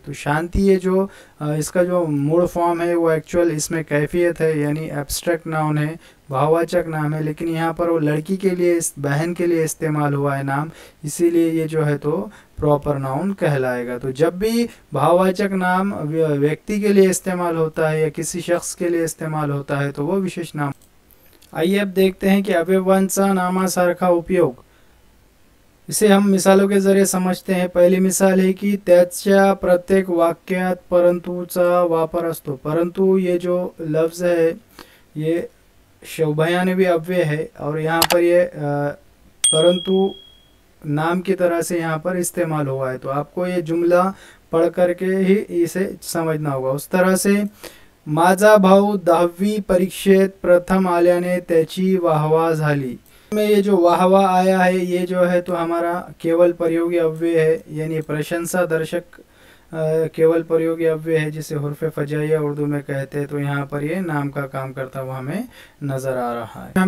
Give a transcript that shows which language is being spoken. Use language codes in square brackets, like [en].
[hi] तो शांति ये जो इसका जो मूल फॉर्म है वो एक्चुअल इसमें कैफियत है, यानी एब्स्ट्रैक्ट नाउन है, भाववाचक नाम है, लेकिन यहाँ पर वो लड़की के लिए, इस बहन के लिए इस्तेमाल हुआ है नाम, इसीलिए ये जो है तो प्रॉपर नाउन कहलाएगा। तो जब भी भाववाचक नाम व्यक्ति के लिए इस्तेमाल होता है या किसी शख्स के लिए इस्तेमाल होता है तो वो विशेष नाम। आइए अब देखते हैं कि [mr] अवयवांचा नामासारखा उपयोग, [hi] इसे हम मिसालों के जरिए समझते हैं। पहली मिसाल है कि [mr] त्याच्या प्रत्येक वाक्यात परंतुचा वापर असतो। [hi] परंतु ये जो लफ्ज़ है ये उभयान्वयी अव्यय है और यहाँ पर ये परंतु नाम की तरह से यहाँ पर इस्तेमाल हुआ है, तो आपको ये जुमला पढ़ करके ही इसे समझना होगा। उस तरह से [mr] माझा भाऊ 10वी परीक्षेत प्रथम आल्याने त्याची वाहवा झाली [hi] में ये जो वाहवा आया है ये जो है तो हमारा केवल प्रयोगी अव्यय है, यानी प्रशंसा दर्शक केवल प्रयोगी अव्यय है, जिसे हुर्फ़े फजाइया उर्दू में कहते हैं। तो यहाँ पर ये नाम का काम करता हुआ हमें नज़र आ रहा है।